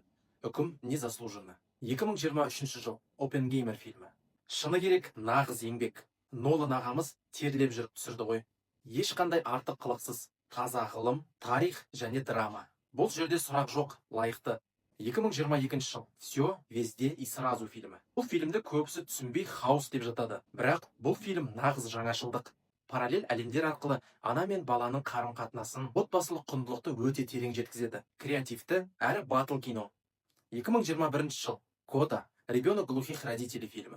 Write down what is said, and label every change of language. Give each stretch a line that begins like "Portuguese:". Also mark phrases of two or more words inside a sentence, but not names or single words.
Kazakh: Үкім незаслуженно. 2023 жыл Оппенгеймер фильмі. Шыны керек, нағыз еңбек. Нолан ағамыз терлеп жүріп түсірді ғой. Ешқандай артық қылықсыз, таза ғылым, тарих және драма. Бұл жерде сұрақ жоқ, лайықты. 2022 жыл «Все, везде и сразу» фильмі. Бұл фильмді көбісі түсінбей хаос деп жатады. Бірақ бұл фильм нағыз жаңашылдық. Параллель әлемдер арқылы ана мен баланың қарым-қатынасын, отбасылық құндылықты өте терең жеткізеді. Креативті әрі батыл кино. 2021 жыл Кода «Ребенок глухих родителей» фильмі.